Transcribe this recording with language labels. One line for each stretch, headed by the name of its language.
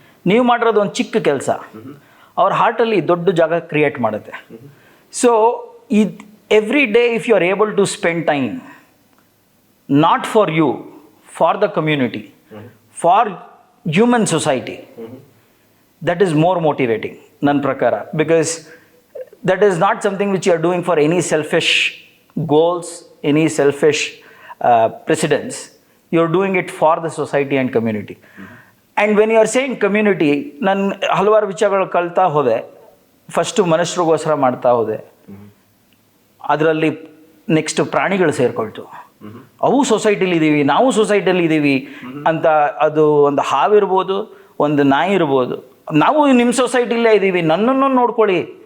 Kannada: ನೀವು ಮಾಡಿರೋದು ಒಂದು ಚಿಕ್ಕ ಕೆಲಸ ಅವ್ರ ಹಾರ್ಟಲ್ಲಿ ದೊಡ್ಡ ಜಾಗ ಕ್ರಿಯೇಟ್ ಮಾಡುತ್ತೆ.
English: so every day if you are able to spend time not for you, for the community, for human society, that is more motivating
Kannada: ನನ್ನ ಪ್ರಕಾರ.
English: Because that is not something which you are doing for any selfish goals, any selfish precedents. You are doing it for the society and community. And when you are saying community,
Kannada: ನಾನು ಹಲವಾರು ವಿಚಾರಗಳು ಕಲ್ತಾ ಹೋದೆ. First ಮನುಷ್ಯರಿಗೋಸ್ಕರ ಮಾಡ್ತಾ ಹೋದೆ, ಅದರಲ್ಲಿ next ಪ್ರಾಣಿಗಳು ಸೇರಿಕೊಳ್ತು. ಅವು ಸೊಸೈಟಿಲಿ ಇದ್ದೀವಿ, ನಾವು ಸೊಸೈಟಿಯಲ್ಲಿ ಇದ್ದೀವಿ ಅಂತ. ಅದು ಒಂದು ಹಾವಿರ್ಬೋದು, ಒಂದು ನಾಯಿ ಇರ್ಬೋದು, ನಾವು ನಿಮ್ಮ ಸೊಸೈಟಿಲೇ ಇದ್ದೀವಿ, ನನ್ನನ್ನು ನೋಡ್ಕೊಳ್ಳಿ